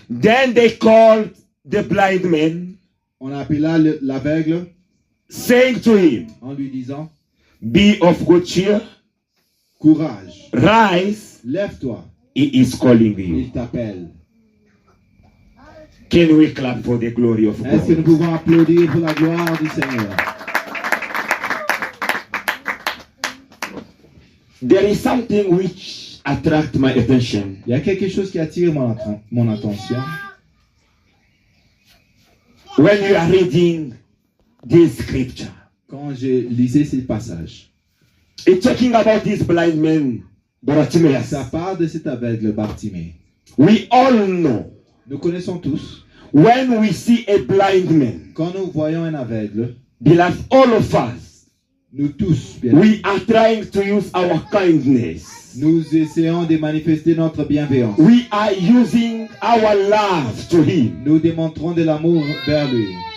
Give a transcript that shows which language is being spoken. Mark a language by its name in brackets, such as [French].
[English] Then they called the blind man, [French] On appela l'aveugle [English] saying to him, [French] en lui disant, [English] be of good cheer, [French] courage, [English] rise, [French] lève-toi, [English] he is calling you. [French] il t'appelle. [English] Can we clap for the glory of [French] Est-ce que nous pouvons applaudir pour la gloire du Seigneur? [English] There is something which attracts my attention. [French] Il y a quelque chose qui attire mon attention. [English] When you are reading this scripture, [French] Quand je lisais ces passages, [English] it's talking about this blind man, Bartimaeus. [French] ça parle de cet aveugle Bartimée. [English] We all know [French] Nous connaissons tous, [English] when we see a blind man, [French] quand nous voyons un aveugle, [English] beloved, all of us, [French] nous tous, bien, [English] we are trying to use our kindness. [French] nous essayons de manifester notre bienveillance. [English] We are using our love to him [French] Nous démontrons de l'amour vers lui